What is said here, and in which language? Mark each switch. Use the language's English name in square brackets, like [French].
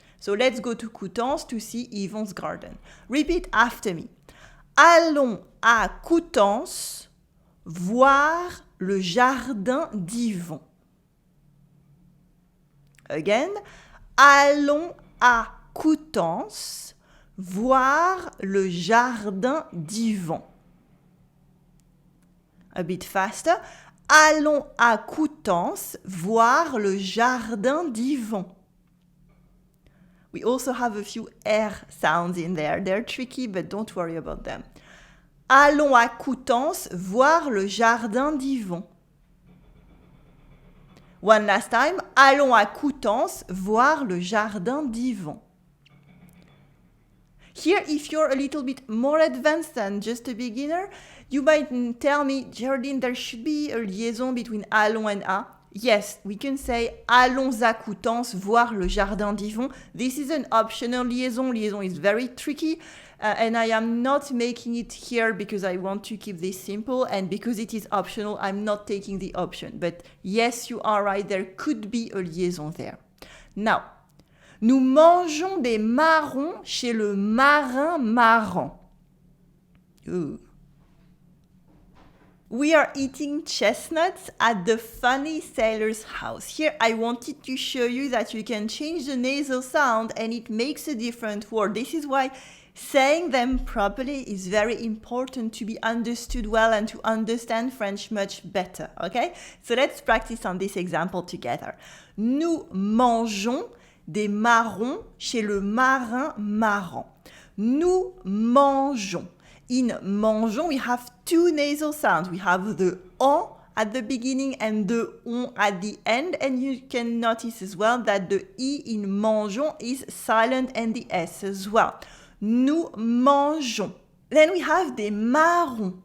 [English] So let's go to Coutances to see Yvon's garden. Repeat after me. [French] Allons à Coutances voir le jardin d'Yvon. [English] Again. [French] Allons à Coutances voir le jardin d'Yvon. [English] A bit faster. [French] Allons à Coutances voir le jardin d'Yvon. [English] We also have a few R sounds in there. They're tricky, but don't worry about them. [French] Allons à Coutances voir le jardin d'Yvon. [English] One last time. [French] Allons à Coutances voir le jardin d'Yvan. [English] Here, if you're a little bit more advanced than just a beginner, you might tell me, Géraldine, there should be a liaison between allons and à. Yes, we can say [French] allons à Coutances voir le jardin d'Yvan. [English] This is an optional liaison. Liaison is very tricky, and I am not making it here because I want to keep this simple, and because it is optional, I'm not taking the option. But yes, you are right, there could be a liaison there. Now, [French] nous mangeons des marrons chez le marin marrant. Ooh. [English] We are eating chestnuts at the funny sailor's house. Here, I wanted to show you that you can change the nasal sound and it makes a different word. This is why saying them properly is very important to be understood well and to understand French much better, okay? So let's practice on this example together. [French] Nous mangeons des marrons chez le marin marrant. Nous mangeons. [English] In mangeons, we have two nasal sounds. We have the on at the beginning and the on at the end. And you can notice as well that the I in mangeons is silent and the S as well. [French] Nous mangeons. [English] Then we have [French] des marrons.